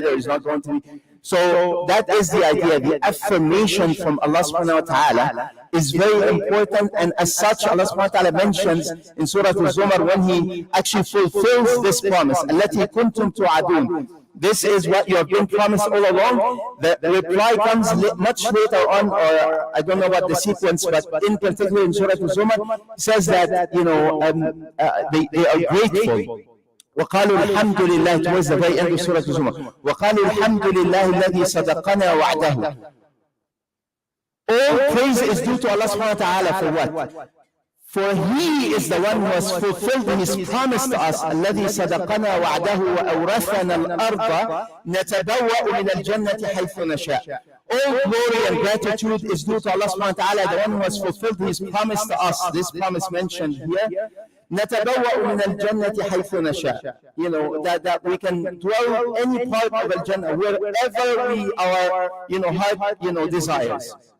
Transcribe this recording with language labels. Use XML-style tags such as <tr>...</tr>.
<en>There is not going to be. So that is the idea. The affirmation from Allah subhanahu wa ta'ala is very important, and as such Allah subhanahu wa ta'ala mentions in Surah Al-Zumar when He actually fulfills this promise,</en> <ar>الَّتِي كُنْتُمْ تُوعَدُونَ.</ar> <en>This is what you have been promised all along. The reply comes much later on, or I don't know what the sequence, but in particular in Surah Al-Zumar, says that, you know, they are grateful.</en> <ar>وقالوا الحمد لله,</ar> <en>towards the very end of Surah Al-Zumar,</en> <ar>وقالوا الحمد لله الذي صدقنا وعده.</ar> <en>All praise is due to Allah subhanahu wa ta'ala for what? For He is the one who has fulfilled His promise to us.</en> <ar>الذي صدقنا وعده وأورثنا الأرض نتبوأ من الجنة حيث نشاء.</ar> <en>All glory and gratitude is due to Allah subhanahu wa ta'ala, the one who has fulfilled His promise to us. This promise mentioned here.</en> <ar>نتبوأ من الجنة حيث نشاء.</ar> <en>You know, that we can dwell any part of Al-Jannah, wherever we our, you know, heart, you know, desires.</en>